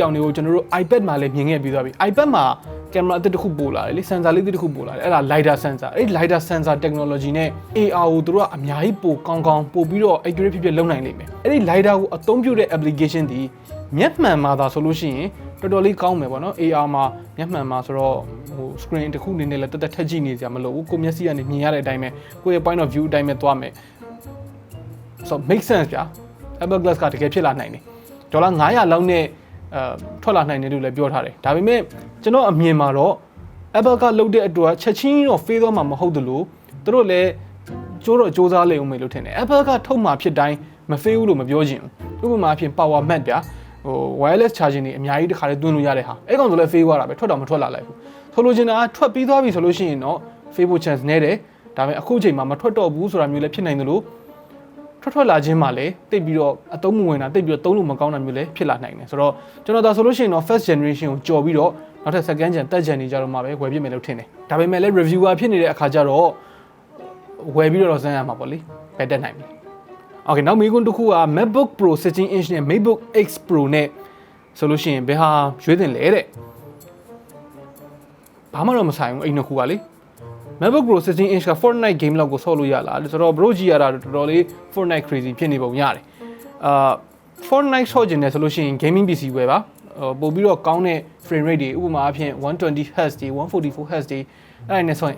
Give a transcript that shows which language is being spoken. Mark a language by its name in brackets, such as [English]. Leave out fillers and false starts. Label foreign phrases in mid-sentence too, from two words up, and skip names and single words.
[Burmese] ယောင်တွေကိုကျွန်တော်တို့ iPad မှာလည်းမြင်ခဲ့ပြီးသွားပြီ iPad မှာ camera အသစ်တစ်ခုပို့လာတယ်လေ sensor လေးတစ်ခုပို့လာတယ်အဲ့ဒါ [English] lidar sensor [Burmese] အဲ့ဒီ [English] lidar sensor technology [Burmese] နဲ့ AR ကိုတို့ကအများကြီးပိုကောင်းပို့ပြီးတော့ accurate ဖြစ်လုပ်နိုင်လိမ့်မယ်အဲ့ဒီ lidar ကိုအသုံးပြုတဲ့ application ဒီမျက်မှန်မှာသာဆိုလို့ရှိရင်တော်တော်လေးကောင်းမယ်ပေါ့နော် AR မှာမျက်မှန်မှာဆိုတော့ဟို screen တစ်ခုနေနဲ့လည်းတက်ထက်ကြည့်နေကြမလို့ဘူးကိုမျက်စိကနေမြင်ရတဲ့အတိုင်းပဲကိုယ့်ရဲ့ [English] point of view [Burmese] အတိုင်းပဲသွားမယ် [English] so make sense [Burmese] ဗျာ Apple Glass ကတကယ်ဖြစ်လာနိုင်တယ်ဒေါ်လာ900လောက်နဲ့ထွက်လာနိုင်တယ်လို့လည်းပြောထားတယ်ဒါပေမဲ့ကျွန်တော်အမြင်မှာတော့ Apple ကလုပ်တဲ့အတွက်ချက်ချင်းတော့ fail သွားမှာမဟုတ်သလိုသူတို့လည်းစူးစမ်းလိမ့်ဦးမယ်လို့ထ င်တယ် Apple ကထုတ်မှာဖြစ်တိုင်းမ fail ဘူးလို့မပြောချင်ဘူးဥပမာအဖြစ် power mac ဗျာဟို [English] wireless charging [Burmese] တွေအများကြီးတစ်ခါလေးသွင်းလို့ရတဲ့ဟာအဲ့ကောင်ဆိုလည်း fail သွားတာပဲထွက်တော့မထွက် လာလိုက်ဘူးဆိုလိုချင်တာကထွက်ပြီးသွားပြီဆိုလို့ရှိရင်တော့ fail ဖို့ chance နည်းတယ်ဒါပေမဲ့အခုချိန်မှာမထွက်တော့ဘူးဆိုတာမျိုးလည်းဖြစ်နိုင်တယ်လို့ထွက်လာခြင်းမှာလည်းတိတ်ပြီးတော့အသုံးမဝင်တာတိတ်ပြီးတော့သုံးလို့မကောင်းတာမျိုးလည်းဖြစ်လာနိုင်တယ်ဆိုတော့ကျွန်တော်ဒါဆိုလို့ရှိရင်တော့ [English] first generation [Burmese] ကိုကြော်ပြီးတော့နောက်ထပ် [English] second gen third gen [Burmese] တွေကြတော့မှပဲဝယ်ပြမယ်လို့ထင်တယ်ဒါပေမဲ့လည်း reviewer ဖြစ်နေတဲ့အခါကျတော့ဝယ်ပြီးတော့စမ်းရမှာပေါ့လေဘယ်တက်နိုင်ပြီ okay နောက်မိကွန်းတစ်ခုက MacBook Pro 16 inch နဲ့ MacBook X Pro နဲ့ဆိုလို့ရှိရင်ဘယ်ဟာရွေးတင်လဲတဲ့ ဘာမှတော့မဆိုင်ဘူးအဲ့နှစ်ခုကလေMacBook Pro 16 inch က Fortnite game လောက်ကိုဆော့လို့ရလားဆိုတော့ bro ကြီးရတာတော်တော်လေး Fortnite crazy ဖြစ်နေပုံရတယ်Fortnite ဆော့ကျင်တယ်ဆိုလို့ရှိရင် [English] gaming PC [Burmese] ဝယ်ပါပို့ပြီးတော့ကောင်းတဲ့ [English] frame rate [Burmese] တွေဥပမာအဖြစ်120 Hz တွေ144 Hz တွေအဲ့ဒါနဲ့ဆော့ရင်အ